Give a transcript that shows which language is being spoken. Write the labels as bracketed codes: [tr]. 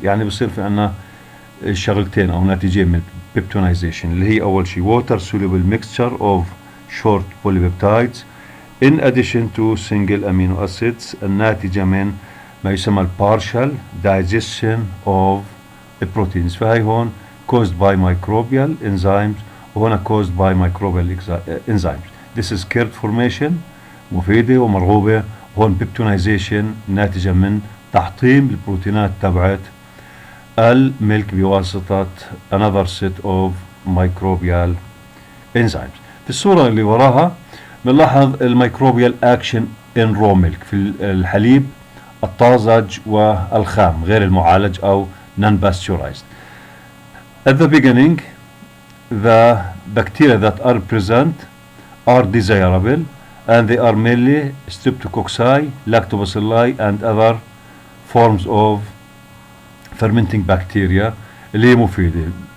[ar] يعني بصير في عنا شغلتين أو ناتجين من peptonization اللي هي أول [en] شيء water soluble mixture of short polypeptides in addition to single amino acids [ar] الناتجة من ما يسمى [en] partial digestion of proteins. [ar] فهي هون [en] caused by microbial enzymes [ar] وهنا [en] caused by microbial enzymes. This is curd formation [ar] مفيدة ومرغوبة. هون peptonization ناتجة من تحطيم البروتينات تبعت الملك بواسطة [en] another set of microbial enzymes. [ar] في الصورة اللي وراها بنلاحظ الميكروبيال action [en] in raw milk [ar] في الحليب الطازج والخام غير المعالج أو non-pasteurized. [en] At the beginning, the bacteria that are present are desirable, and they are mainly Streptococci, Lactobacilli, and other forms of fermenting bacteria [ar] اللي هي مفيدة.